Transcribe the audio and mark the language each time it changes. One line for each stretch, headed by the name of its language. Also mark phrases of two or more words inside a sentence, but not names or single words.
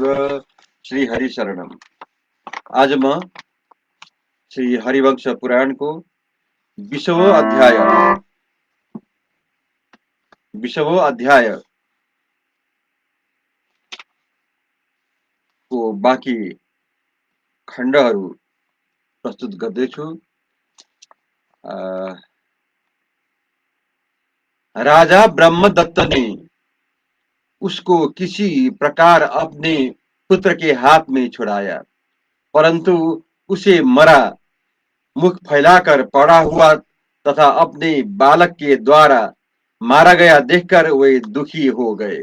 Sanskrit: श्री हरि शरणम।
Nepali: आज म श्री हरिवंश पुराण को 20वां अध्याय को बाँकी खण्डहरू प्रस्तुत गर्दैछु।
Hindi: राजा ब्रह्मदत्त ने उसको किसी प्रकार अपने पुत्र के हाथ में छुड़ाया, परंतु उसे मरा मुख फैलाकर पड़ा हुआ तथा अपने बालक के द्वारा मारा गया देखकर वे दुखी हो गए।